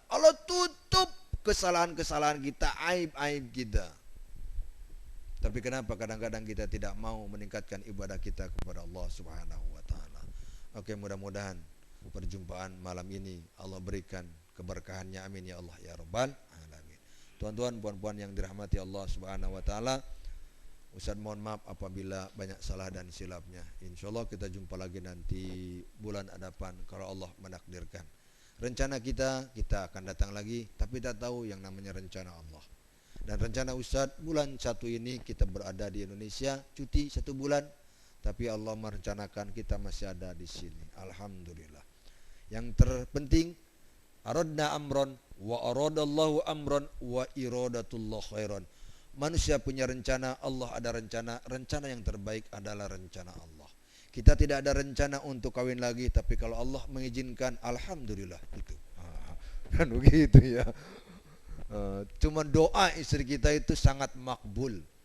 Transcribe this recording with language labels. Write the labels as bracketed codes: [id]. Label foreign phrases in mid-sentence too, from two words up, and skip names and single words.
[ms] Allah tutup kesalahan-kesalahan kita, aib-aib kita. Tapi kenapa kadang-kadang kita tidak mau meningkatkan ibadah kita kepada Allah [ar] سبحانه وتعالى. [ms] Oke, mudah-mudahan perjumpaan malam ini Allah berikan keberkahannya, amin [ar] يا الله يا رب العالمين. [ms] Tuan-tuan, puan-puan yang dirahmati Allah [ar] سبحانه وتعالى, [ms] Ustaz mohon maaf apabila banyak salah dan silapnya. Insyaallah kita jumpa lagi nanti bulan hadapan kalau Allah menakdirkan. Rencana kita akan datang lagi, tapi tak tahu yang namanya rencana Allah. Dan rencana Ustaz bulan 1 ini kita berada di Indonesia, cuti 1 bulan, tapi Allah merencanakan kita masih ada di sini. Alhamdulillah. Yang terpenting, [ar] أردنا أمرا وأراد الله أمرا وإرادة الله خير. [ms] Manusia punya rencana, Allah ada rencana. Rencana yang terbaik adalah rencana Allah. Kita tidak ada rencana untuk kawin lagi, tapi kalau Allah mengizinkan, alhamdulillah itu. Kan begitu ya. Cuma doa istri kita itu sangat makbul.